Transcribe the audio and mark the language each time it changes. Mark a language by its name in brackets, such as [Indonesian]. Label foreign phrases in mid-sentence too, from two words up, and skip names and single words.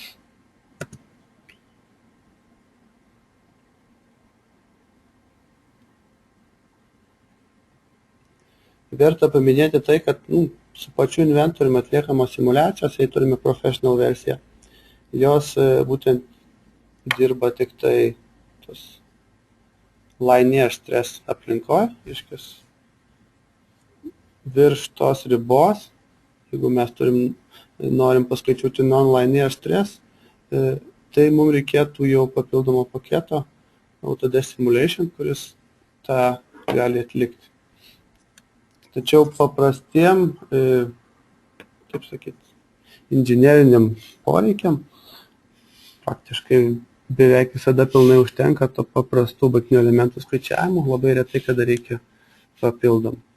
[Lithuanian] Verta paminėti tai, kad su pačiu inventoriumi atliekamos simulacijos, jei turime professional versiją, jos būtent dirba tik tai tos [English] linear stress [Lithuanian] aplinkoje, iškis virš tos ribos, jeigu mes norim paskaičiuoti [English] non-linear stress, [Lithuanian] tai mums reikėtų jau papildomo paketo Autodesk Simulation, kuris tą gali atlikti. Tačiau paprastiem, kaip sakyti, inžineriniam poreikiam praktiškai beveik visada pilnai užtenka to paprastų baigtinių elementų skaičiavimų, labai retai kada reikia papildomų.